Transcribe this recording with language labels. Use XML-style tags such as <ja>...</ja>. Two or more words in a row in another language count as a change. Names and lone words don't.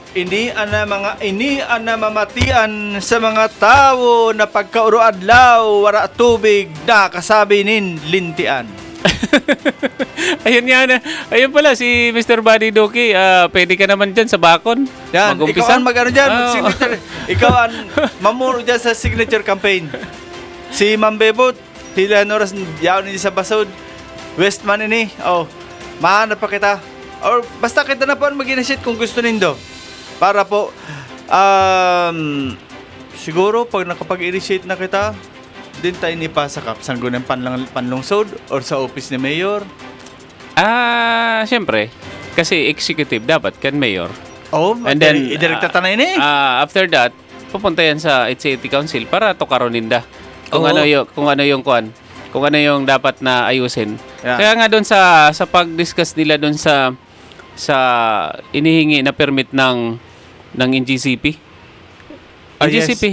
<bik>Ini ana mamatian sa mga tao na pagkauro adlaw wara tubig na kasabi nin lintian.</bik> <tl>Ayun pala si Mr. Buddy Doki, pwede ka naman dyan sa bakon. Yan, Mag-umpisa. ikaw ang mag-ano dyan, Oo. signature. Ikaw ang mamuro dyan sa</tl> <en>signature campaign.</en> <bik>Si Ma'am Bebot, sila noras yaon ni sa basod. Westman ini. Oh, mahanap pa kita. Or basta kita na po mag-initiate kung gusto nindo. Para po, siguro pag nakapag-initiate na kita, din tayo nipasa kap. Saan gunan panlungsod or sa office ni Mayor. Siyempre, kasi executive dapat kan mayor. Oh,</bik> <en>And then,</en> <bik>idirekta tanay ni.</bik> <en>After that,</en> <bik>pupunta yan sa City Council para tukaroninda. Kung Oo.</bik> <tl>ano yung dapat na ayusin. Yeah. Kaya nga doon sa pag-discuss nila doon sa inihingi na permit ng NGCP. NGCP,</tl>